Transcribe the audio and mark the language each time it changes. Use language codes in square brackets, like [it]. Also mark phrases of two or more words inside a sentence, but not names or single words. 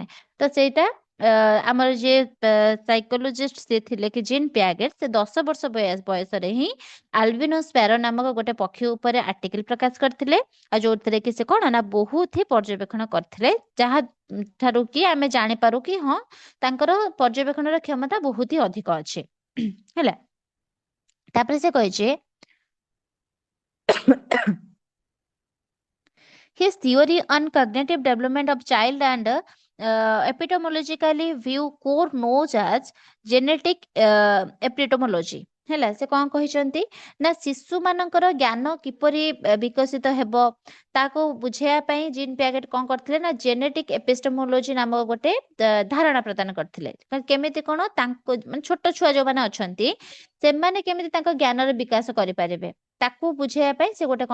[or] ତ ସେଇଟା ଆମର ଯିଏ ସାଇକୋଲୋଜିଷ୍ଟ ସେ ଥିଲେ କି ଜିନ୍ ପ୍ୟାଗେଟ୍, ସେ 10 ବର୍ଷ ବୟସରେ ହିଁ [en] albino sparrow [or] ନାମକ ଗୋଟେ ପକ୍ଷୀ ଉପରେ ଆର୍ଟିକଲ ପ୍ରକାଶ କରିଥିଲେ, ଆଉ ଯୋଉଥିରେ କି ସେ କଣ ନା ବହୁତ ହି ପର୍ଯ୍ୟବେକ୍ଷଣ କରିଥିଲେ, ଯାହା ଠାରୁ କି ଆମେ ଜାଣିପାରୁ କି ହଁ ତାଙ୍କର ପର୍ଯ୍ୟବେକ୍ଷଣର କ୍ଷମତା ବହୁତ ହି ଅଧିକ ଅଛି। ହେଲା, ତାପରେ ସେ କହିଛି [en] his theory on cognitive development of child and epistemologically view core knows as genetic epistemology। [or] ହେଲା, ସେ କଣ କହିଛନ୍ତି ନା ଶିଶୁ ମାନଙ୍କର ଜ୍ଞାନ କିପରି ବିକଶିତ ହେବ ତାକୁ ବୁଝେଇବା ପାଇଁ ଜିନ୍ ପ୍ୟାଗେଟ୍ କଣ କରିଥିଲେ ନା [en] genetic epistemology [or] ନାମକ ଗୋଟେ ଧାରଣା ପ୍ରଦାନ କରିଥିଲେ। କେମିତି କଣ ତାଙ୍କ ମାନେ ଛୋଟ ଛୁଆ ଯୋଉମାନେ ଅଛନ୍ତି ସେମାନେ କେମିତି ତାଙ୍କ ଜ୍ଞାନର ବିକାଶ କରିପାରିବେ ତାକୁ ବୁଝେଇବା ପାଇଁ ସେ ଗୋଟେ